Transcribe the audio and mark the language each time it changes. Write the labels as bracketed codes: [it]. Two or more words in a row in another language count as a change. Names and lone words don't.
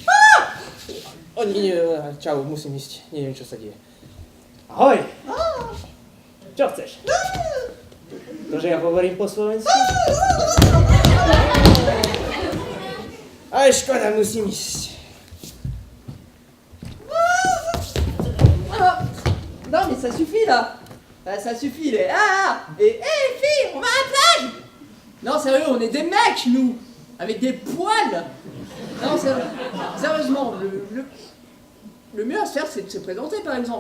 [sk] Čau, musím ísť, neviem čo sa deje. Ahoj! Čo chceš? To, že ja hovorím po slovensku? Ale škoda, musím ísť. [fr] Non mais ça suffit là. Ça suffit les... Et filles, on va à la plage. Non sérieux, on est des mecs nous. Avec des poils. Non sérieusement, le mieux à se faire c'est de se présenter par exemple.